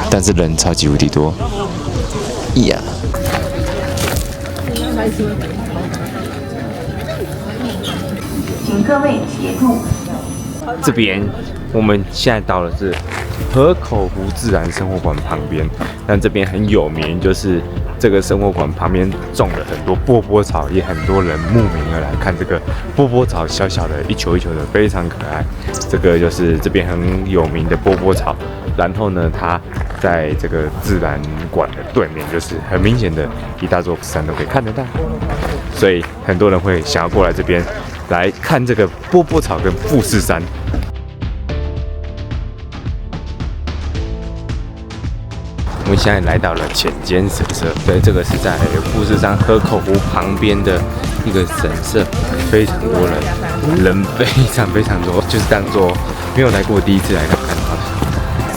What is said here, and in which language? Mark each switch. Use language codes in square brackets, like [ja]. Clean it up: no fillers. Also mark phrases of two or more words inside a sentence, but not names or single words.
[zh] 但是人超級無敵多。呀。請各位協助。這邊我們現在到的是河口湖自然生活館旁邊，但這邊很有名，就是這個生活館旁邊種了很多波波草，也很多人慕名而來看這個波波草，小小的一球一球的，非常可愛。這個就是這邊很有名的波波草。然後呢，它在這個自然館的對面，就是很明顯的一大座山都可以看得到，所以很多人會想要過來這邊。來看這個波波草跟富士山。我們現在來到了淺間神社，對，這個是在富士山河口湖旁邊的一個神社，非常多人，人非常非常多，就是當做沒有來過第一次來看到的。